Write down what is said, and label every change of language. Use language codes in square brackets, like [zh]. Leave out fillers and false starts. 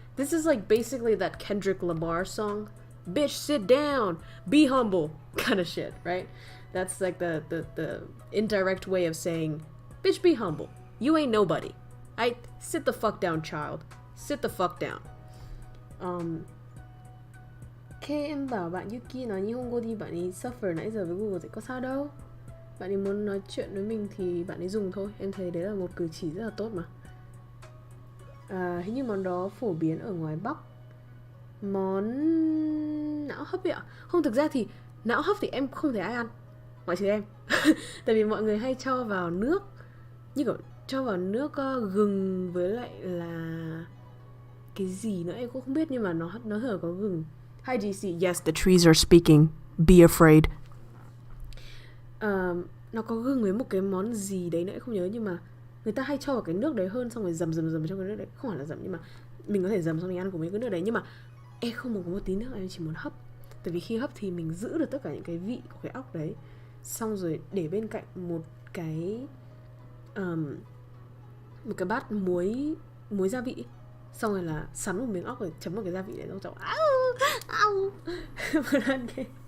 [en] This is like basically that Kendrick Lamar song, bitch sit down, be humble kind of shit, right? That's like the indirect way of saying, bitch, be humble, you ain't nobody. Sit the fuck down, child, sit the fuck down. [vi] Khi em bảo bạn Yuki nói Nihongo đi, bạn ấy suffer nãy giờ với Google thì có sao đâu. Bạn ấy muốn nói chuyện với mình thì bạn ấy dùng thôi. Em thấy đấy là một cử chỉ rất là tốt mà. Hình như món đó phổ biến ở ngoài Bắc. Món não hấp ấy ạ. Không, thực ra thì não hấp thì em không thấy ai ăn, ngoại trừ em. Tại vì mọi người hay cho vào nước, như kiểu cho vào nước gừng với lại là cái gì nữa em cũng không biết, nhưng mà nó hở có gừng. [en] Hi GC, yes, the trees are speaking. Be afraid. [vi] Nó có gừng với một cái món gì đấy nữa em không nhớ, nhưng mà người ta hay cho vào cái nước đấy hơn, xong rồi dầm trong cái nước đấy. Không phải là dầm, nhưng mà mình có thể dầm xong mình ăn cùng với cái nước đấy. Nhưng mà em không muốn có một tí nước, em chỉ muốn hấp. Tại vì khi hấp thì mình giữ được tất cả những cái vị của cái óc đấy, xong rồi để bên cạnh một cái bát muối gia vị, xong rồi là sắn một miếng óc rồi chấm vào cái gia vị đấy, xong rồi vẫn ăn cái.